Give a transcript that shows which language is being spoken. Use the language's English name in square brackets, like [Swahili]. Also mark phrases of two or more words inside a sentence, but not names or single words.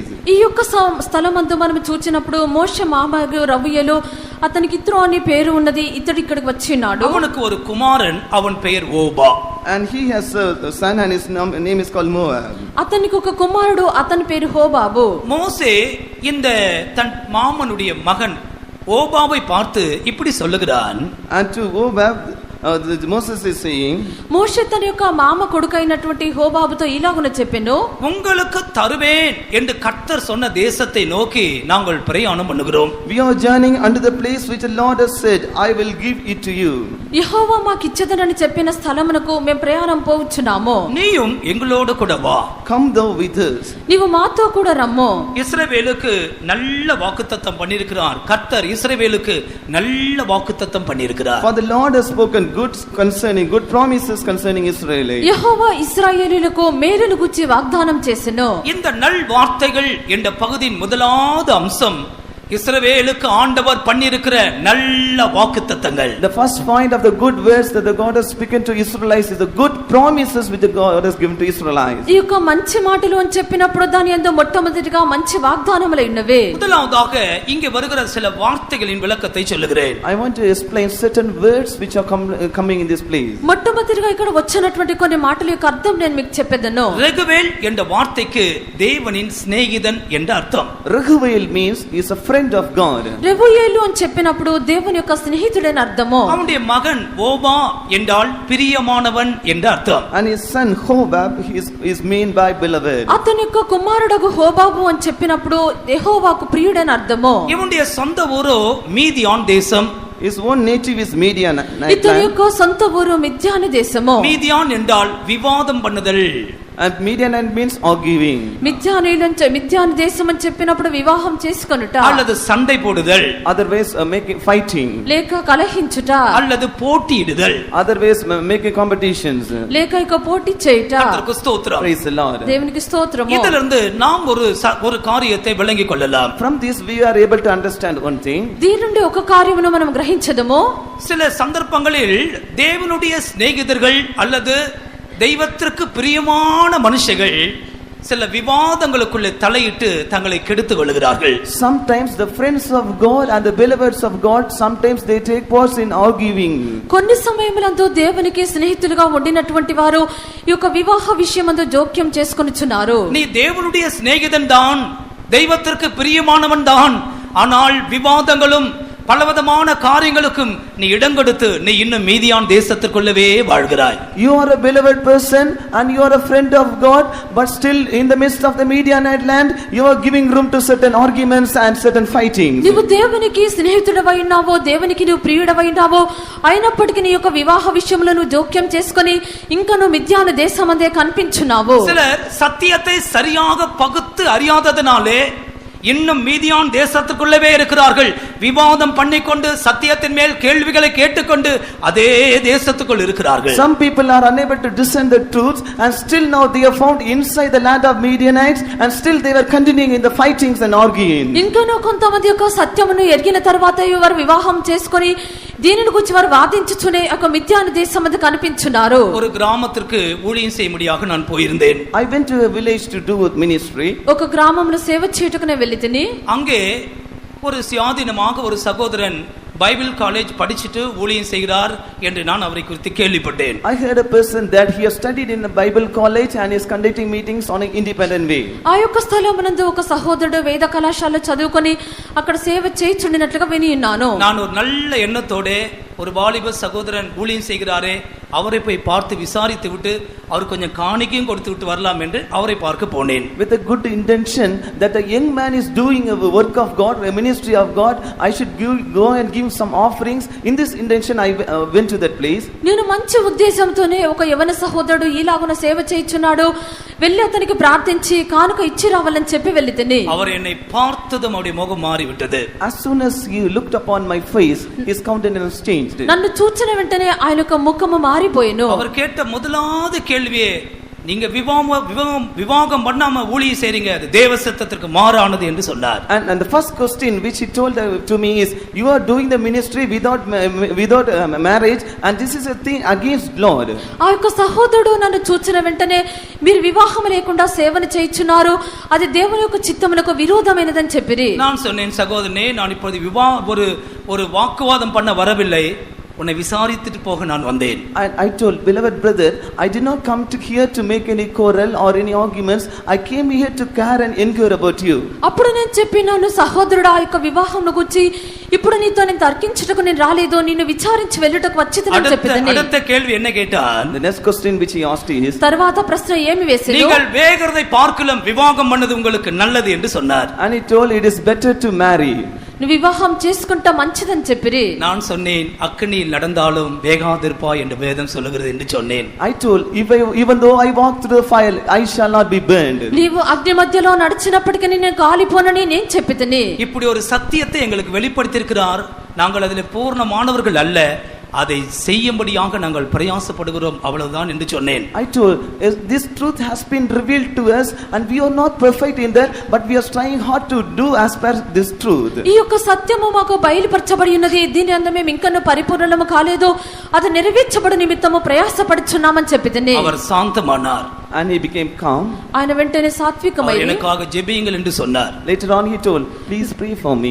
[Telugu] ఈ యొక్క స్థలమందు మనం చూచినప్పుడు మోషే మామయ్య రవియలు అతనికి ఇత్రో అనే పేరు ఉన్నది. ఇతడు ఇక్కడికి వచ్చినాడు. [Tamil] அவனுக்கு ஒரு குமாரன், அவன் பெயர் ஓபா. [English] And he has a son and his name is called Moab. [Telugu] అతనికి ఒక కుమారుడు, అతని పేరు హోబాబు. [Tamil] மோசே இந்த தன் மாமனுடைய மகன் ஓபாவை பார்த்து இப்படி சொல்லுகிறான். [English] And to Moab, Moses is saying, [Telugu] మోషే తన యొక్క మామ కొడుకైనటువంటి హోబాబుతో ఇలాగున చెప్పెను, [Tamil] உங்களுக்கு తరువేன் என்று కర్తర్ சொன்ன தேசத்தை நோக்கி நாங்கள் பிரயாணம் பண்ணுகிறோம். [English] we are journeying unto the place which the Lord has said, I will give it to you. [Telugu] యెహోవా మాకిచ్చదనని చెప్పిన స్థలమునకు మేము ప్రయాణం పోవచ్చున్నాము. [Tamil] நீயும் எங்களோடு கூட வா. [English] Come thou with us. [Telugu] నీవు మాతో కూడా రమ్ము. [Tamil] இஸ்ரவேலுக்கு நல்ல வாக்குத்தத்தம் பண்ணியிருக்கிறார். கர்த்தர் இஸ்ரவேலுக்கு நல்ல வாக்குத்தத்தம் பண்ணியிருக்கிறார். [English] For the Lord has spoken good promises concerning Israel. [Telugu] యెహోవా ఇశ్రాయేలులకు మేలును గురించి వాగ్దానం చేసెను. [Tamil] இந்த நல் வார்த்தைகள் என்ற பகுதியின் முதலாவது அம்சம் இஸ்ரவேலுக்கு ஆண்டவர் பண்ணியிருக்கிற நல்ல வாக்குத்தத்தங்கள். [English] The first point of the good words that the God has spoken to Israelites is the good promises which the God has given to Israelites. [Telugu] ఈ యొక్క మంచి మాటలు అని చెప్పినప్పుడు దాని యందు మొట్టమొదటిగా మంచి వాగ్దానములు ఉన్నవే. [Tamil] முதலாவதாக இங்கே வருகிற சில வார்த்தைகளின் விளக்கத்தை சொல்லுகிறேன். [English] I want to explain certain words which are coming in this place. [Telugu] మొట్టమొదటిగా ఇక్కడ వచ్చినటువంటి కొన్ని మాటల యొక్క అర్థం నేను మీకు చెప్పేదను. [Tamil] ரெகுவேல் என்ற வார்த்தைக்கு தேவனின் சிநேகிதன் என்ற அர்த்தம். [English] Raguel means he is a friend of God. [Telugu] రెబూయేలు అని చెప్పినప్పుడు దేవుని యొక్క స్నేహితుడైన అర్థము. [Tamil] அவனுடைய மகன் ஓபா என்றால் பிரியமானவன் என்ற அர்த்தம். [English] And his son Hobab is meant by beloved. [Telugu] అతని యొక్క కుమారుడగు హోబాబు అని చెప్పినప్పుడు యెహోవాకు ప్రియుడైన అర్థము. [Tamil] இவனுடைய சொந்த ஊரோ மீதியான் தேசம். [English] His own native is Midian. [Telugu] ఇతని యొక్క సొంత ఊరు మిద్యాను దేశము. [Tamil] மீதியான் என்றால் விவாதம் பண்ணுதல். [English] And Midianite means arguing. [Telugu] మిద్యాను దేశం అని చెప్పినప్పుడు వివాహం చేసుకొనుట, [Tamil] அல்லது சண்டை போடுதல், [English] Otherwise making fighting. [Telugu] లేక కలహించుట, [Tamil] அல்லது போட்டியிடுதல். [English] Otherwise making competitions. [Telugu] లేక ఇక పోటీ చేయుట. [Tamil] கர்த்தருக்கு ஸ்தோத்திரம். [English] Praise the Lord. [Telugu] దేవునికి స్తోత్రము. [Tamil] இதிலிருந்து நாம் ஒரு காரியத்தை விளங்கிக் கொள்ளலாம். [English] From this we are able to understand one thing. [Telugu] దీని నుండి ఒక కార్యమును మనం గ్రహించదము. [Tamil] சில சந்தர்ப்பங்களில் தேவனுடைய சிநேகிதர்கள் அல்லது தெய்வத்திற்கு பிரியமான மனுஷர்கள் சில விவாதங்களுக்குள்ளே தலையிட்டு தங்களை கெடுத்துக் கொள்கிறார்கள். [English] Sometimes the friends of God and the beloveds of God, sometimes they take part in arguing. [Telugu] కొన్ని సమయములందు దేవునికి స్నేహితులుగా ఉండినటువంటి వారు ఈ యొక్క వివాహ విషయమందు జోక్యం చేసుకొనుచున్నారు. [Tamil] நீ தேவனுடைய சிநேகிதன் தான், தெய்வத்திற்கு பிரியமானவன் தான், ஆனால் விவாதங்களும் பலவிதமான காரியங்களுக்கும் நீ இடம் கொடுத்து நீ இன்னும் மீதியான் தேசத்திற்குள்ளவே வாழ்கிறாய். [English] You are a beloved person and you are a friend of God, but still in the midst of the Midianite land you are giving room to certain arguments and certain fightings. [Telugu] నీవు దేవునికి స్నేహితుడవై ఉన్నావో, దేవునికి నువ్వు ప్రియుడవై ఉన్నావో, అయినప్పటికీ నీ యొక్క వివాహ విషయంలో నువ్వు జోక్యం చేసుకొని ఇంకా నువ్వు మిద్యాను దేశమందే కనిపించున్నావు. [Tamil] சிலர் சத்தியத்தை சரியாக பகுத்து அறியாததனாலே இன்னும் மீதியான் தேசத்துக்குள்ளவே இருக்கிறார்கள். விவாதம் பண்ணிக்கொண்டு சத்தியத்தின் மேல் கேள்விகளை கேட்டுக்கொண்டு அதே தேசத்துக்குள் இருக்கிறார்கள். [English] Some people are unable to discern the truth and still now they are found inside the land of Midianites and still they were continuing in the fightings and arguing. [Telugu] ఇంకనూ కొంతమంది యొక్క సత్యమును ఎరిగిన తర్వాత వారు వివాహం చేసుకొని దీనిని గురించి వారు వాదించుచునే ఒక మిద్యాను దేశమందు కనిపించున్నారు. [Tamil] ஒரு கிராமத்திற்கு ஊழியம் செய்யும்படியாக நான் போயிருந்தேன். [English] I went to a village to do with ministry. [Telugu] ఒక గ్రామంలో సేవ చేయుటకు నేను వెళ్ళితిని. [Tamil] அங்கே ஒரு சுயாதீனமாக ஒரு சகோதரன் [English] Bible college [Tamil] படிச்சுட்டு ஊழியம் செய்கிறார் என்று நான் அவரை குறித்து கேள்விப்பட்டேன். [English] I heard a person that he has studied in a Bible college and is conducting meetings on an independent way. [Telugu] ఆ యొక్క స్థలమునందు ఒక సహోదరుడు వేద కళాశాలలో చదువుకొని అక్కడ సేవ చేయుచుండినట్లుగా విని ఉన్నాను. [Tamil] நான் ஒரு நல்ல எண்ணத்தோட ஒரு வாலிப சகோதரன் ஊழியம் செய்கிறாரே, அவரை போய் பார்த்து விசாரித்து விட்டு அவர் கொஞ்சம் காணிக்கையும் கொடுத்து விட்டு வரலாம் என்று அவரை பார்க்க போனேன். [English] With a good intention that a young man is doing a work of God, a ministry of God, I should go and give some offerings. In this intention I went to that place. [Telugu] నేను మంచి ఉద్దేశంతోనే ఒక యవన సహోదరుడు ఈలాగున సేవ చేయుచున్నాడు, వెళ్ళి అతనికి ప్రార్థించి కానుక ఇచ్చి రావాలని చెప్పి వెళ్ళితిని. [Tamil] அவர் என்னை பார்த்ததும் அவருடைய முகம் மாறிவிட்டது. [English] As soon as he looked upon my face, his countenance changed. [Telugu] నన్ను చూచిన వెంటనే ఆయన యొక్క ముఖము మారిపోయెను. [Tamil] அவர் கேட்ட முதலாவது கேள்வியே, நீங்க விவாகம் பண்ணாம ஊழியம் செய்றீங்க, அது தேவ சித்தத்திற்கு மாறானது என்று சொன்னார். [English] And the first question which he told to me is, you are doing the ministry without marriage, and this is a thing against Lord. [Telugu] ఆ యొక్క సహోదరుడు నన్ను చూచిన వెంటనే మీరు వివాహం లేకుండా సేవన చేయుచున్నారు, అది దేవుని యొక్క చిత్తమునకు విరోధమైనదని చెప్పిరి. [Tamil] நான் சொன்னேன், சகோதரனே, நான் இப்போது ஒரு வாக்குவாதம் பண்ண வரவில்லை, உன்னை விசாரித்துட்டு போக நான் வந்தேன். [English] I told, beloved brother, I did not come to here to make any quarrel or any arguments. I came here to care and inquire about you. [Telugu] అప్పుడు నేను చెప్పినాను, సహోదరుడా, ఆ యొక్క వివాహంను గురించి ఇప్పుడు నీతో నేను తర్కించుటకు నేను రాలేదు, నిన్ను విచారించి వెళ్ళుటకు వచ్చితినని చెప్పిదని. [Tamil] அடுத்த கேள்வி என்ன கேட்டான்? [English] The next question which he asked is, [Telugu] తర్వాత ప్రశ్న ఏమి వేసాడు? [Tamil] நீங்கள் வேகிறதை பார்க்கலாம் விவாகம் பண்ணது உங்களுக்கு நல்லது என்று சொன்னார். [English] and he told, it is better to marry. [Telugu] నువ్వు వివాహం చేసుకుంటా మంచిదని చెప్పిరి. [Tamil] நான் சொன்னேன், அக்கினியில் நடந்தாலும் வேகாதிருப்பாய் என்று வேதம் சொல்லுகிறது என்று சொன்னேன். [English] I told, even though I walk through the fire, I shall not be burned. [Telugu] నీవు అగ్ని మధ్యలో నడిచినప్పటికీ నేను కాలిపోనని నేను చెప్పితిని. [Tamil] இப்படி ஒரு சத்தியத்தை எங்களுக்கு வெளிப்படுத்தியிருக்கிறார். நாங்கள் அதில் பூர்ணமானவர்கள் அல்ல, அதை செய்யும்படியாக நாங்கள் பிரயாசப்படுகிறோம், அவ்வளவுதான் என்று சொன்னேன். [English] I told, this truth has been revealed to us and we are not perfect in that, but we are trying hard to do as per this truth. [Telugu] ఈ యొక్క సత్యము మాకు బయలుపరచబడి ఉన్నది, దీని అందు మేము ఇంకను పరిపూర్ణము కాలేదు, అది నెరవేర్చబడు నిమిత్తము ప్రయాసపడుచున్నామని చెప్పితిని. [Tamil] அவர் சாந்தமானார். [English] And he became calm. [Telugu] ఆయన వెంటనే సాత్వికమై [Tamil] எனக்காக ஜெபியுங்கள் என்று சொன்னார். [English] Later on he told, please pray for me.